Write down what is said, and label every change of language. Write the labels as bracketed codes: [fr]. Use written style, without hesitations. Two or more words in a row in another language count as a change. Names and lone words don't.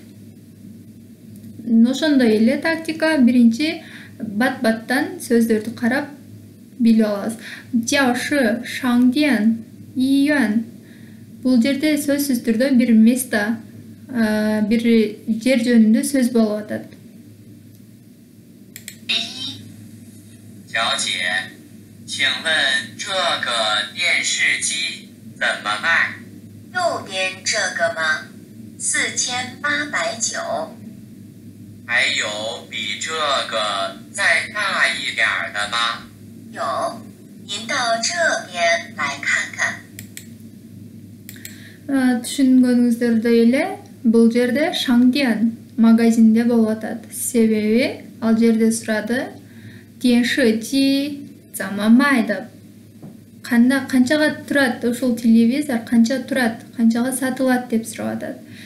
[ky] Ошондой эле тактика биринчи бат-баттан сөздөрдү карап билип алабыз. [zh] 家, 商店, 医院. [ky] Бул жерде сөзсүз түрдө бир место, бир жер жөнүндө сөз болуп атат. [zh] 小姐，请问这个电视机怎么卖？右边这个吗？4890。还有比这个再大一点的吗？有，您到这边来看看。 [ky] Түшүнгөнүңүздөрдөй эле бул жерде Шаңдиан магазинде болуп атат. Себеби ал жерде сурады [zh] 电视机怎么卖 [ky] деп. Канчага турат ушул телевизор, канча турат, канчага сатылат деп сурап атат.